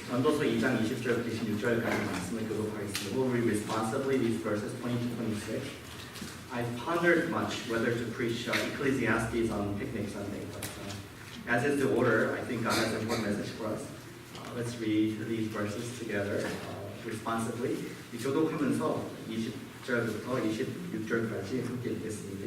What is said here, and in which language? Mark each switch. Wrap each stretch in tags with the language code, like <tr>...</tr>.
<ko>전도서 2장 20절부터 26절까지 말씀을 교독하겠습니다.</ko> <en>We'll read responsibly these verses 20 to 26. I've pondered much whether to preach Ecclesiastes on Picnic Sunday, but as is the order, I think God has an important message for us. Let's read these verses together responsibly.</en> <ko>교독하면서 20절부터 26절까지 함께 읽겠습니다.</ko>